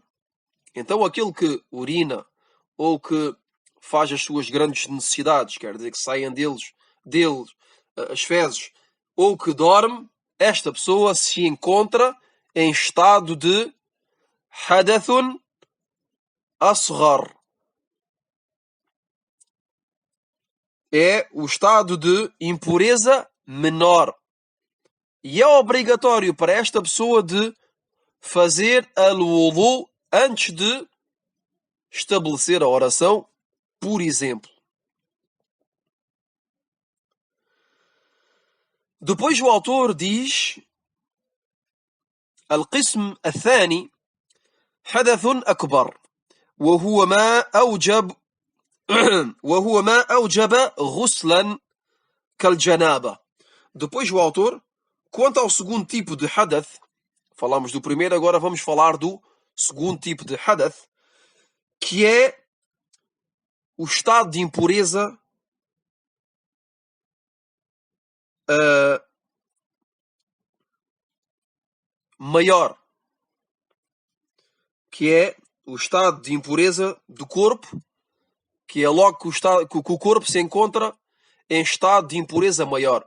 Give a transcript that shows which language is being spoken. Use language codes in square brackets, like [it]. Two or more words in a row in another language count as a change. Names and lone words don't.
[pt] Então aquele que urina ou que faz as suas grandes necessidades, quer dizer que saem deles as fezes, ou que dorme, esta pessoa se encontra em estado de [ar] حدث أصغر. [pt] É o estado de impureza menor. E é obrigatório para esta pessoa de fazer al-wudu antes de estabelecer a oração, por exemplo. Depois o autor diz: [ar] القسم الثاني حدث أكبر وهو ما أوجب غسلا كالجنابة. [pt] Depois o autor, quanto ao segundo tipo de hadath, falamos do primeiro, agora vamos falar do segundo tipo de hadath, que é o estado de impureza maior, que é o estado de impureza do corpo, que é logo que o corpo se encontra em estado de impureza maior.